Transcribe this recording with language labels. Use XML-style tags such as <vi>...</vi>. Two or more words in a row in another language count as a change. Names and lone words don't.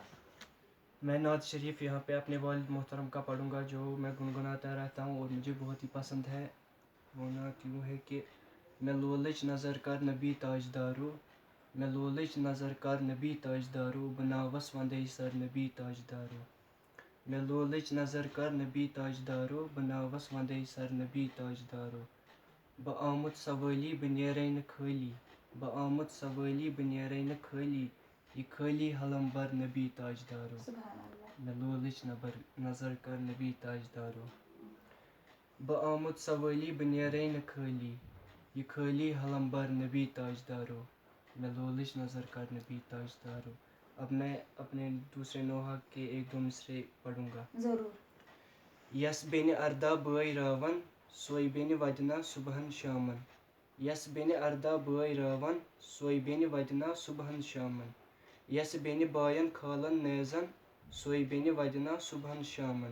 <ur>میں نعت شریف یہاں پہ اپنے والد محترم کا پڑھوں گا جو میں گنگناتا رہتا ہوں اور مجھے بہت ہی پسند ہے. وہ نعت یوں ہے کہ</ur> <ks>میں لولچ نظر کر نبی تاجدارو، میں لولچ نظر کر نبی تاجدارو، بناوس وندے سر نبی تاجدارو. میں لولچ نظر کر نبی تاجدارو، بناوس وندے سر نبی تاجدارو. بہٕ آمُت سوٲلی بہٕ نیرے نہٕ خٲلی، بہٕ آمُت سوٲلی بہٕ نیرے نہٕ خٲلی، یہ خٲلی حلم بر نبی تاجدارو.</ks> <ar>سبحان اللہ.</ar> <ks>میں لولچ نظر کر نبی تاجدارو. بہٕ آمُت سوٲلی بہٕ نیرے نہٕ خٲلی، یہ خٲلی حلم بر نبی تاجدارو. میں لولچ نظر کر نبی تاجدارو.</ks> <ur>اب میں اپنے دوسرے نوحہ کے ایک دو مصرے پڑھوں گا. ضرور.</ur> <ks>یس بیٚنہِ ارداہ بٲے راوَن، سۄے بیٚنہِ وَدِنا صُبحن شامن. یس بیٚنہِ ارداہ بٲے راوَن، سۄے بیٚنہِ وَدِنا صُبحن شامن. یس بیٚنہِ بایَن کھالن نیزن، سۄے بیٚنہِ وَدِنا صُبحن شامن.</ks>